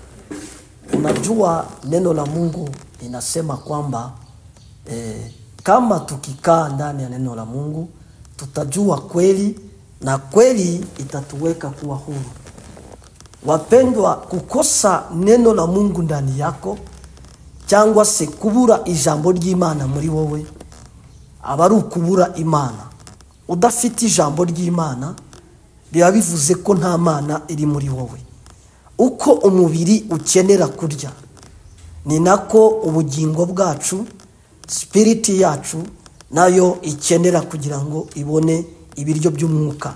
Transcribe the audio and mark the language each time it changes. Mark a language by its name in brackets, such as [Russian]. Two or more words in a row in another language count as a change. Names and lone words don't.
[Swahili] Unajua neno la Mungu linasema kwamba kama tukikaa ndani ya neno la Mungu tutajua kweli na kweli itatuweka kuwa huru. Wapendwa, kukosa neno la Mungu ndani yako [Kinyarwanda] cyangwa se kubura ijambo ry'Imana muri wowe abaru kubura Imana. Udafite ijambo ry'Imana biba bivuze ko nta Mana iri muri wowe. Uko umubiri ukenera kurya ni nako ubugingo bwacu, spirit yacu nayo ikenera kugira ngo ibone ibiryo by'umwuka.